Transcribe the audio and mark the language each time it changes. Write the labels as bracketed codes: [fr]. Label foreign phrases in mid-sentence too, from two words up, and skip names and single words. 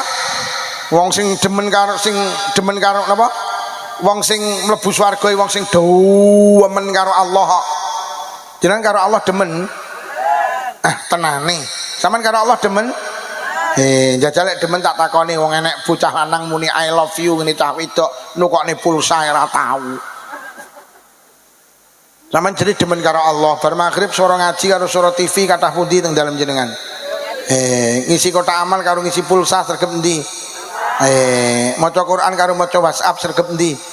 [jv] Wong sing demen karo napa? Wong sing mlebu swarga wong sing demen karo Allah. Jenengan karo Allah demen? Tenane. Sampeyan karo Allah demen? Jajal lek demen tak takoni wong enek bocah lanang muni [en] I love you [jv] ngene cah wedok nukokne pulsa ora tau. Sampeyan jadi demen karo Allah. Bar maghrib suara ngaji karo suara TV kathah pundi teng dalem jenengan? Ngisi kotak amal karo ngisi pulsa sregep endi? Maca Quran karo maca WhatsApp sregep endi?